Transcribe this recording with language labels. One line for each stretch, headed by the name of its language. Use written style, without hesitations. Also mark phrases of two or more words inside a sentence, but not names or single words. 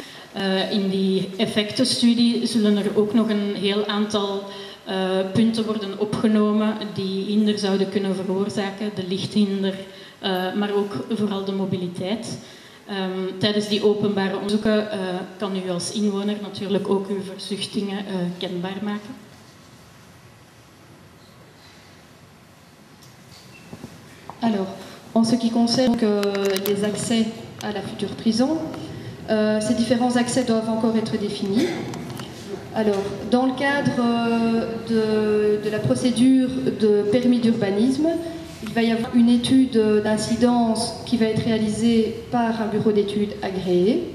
Dutch: In die effectenstudie zullen er ook nog een heel aantal punten worden opgenomen die hinder zouden kunnen veroorzaken, de lichthinder, maar ook vooral de mobiliteit. Tijdens die openbare onderzoeken kan u als inwoner natuurlijk ook uw verzuchtingen kenbaar maken.
French: Alors, en ce qui concerne les accès à la future prison, ces différents accès doivent encore être définis. Alors, dans le cadre de la procédure de permis d'urbanisme, il va y avoir une étude d'incidence qui va être réalisée par un bureau d'études agréé.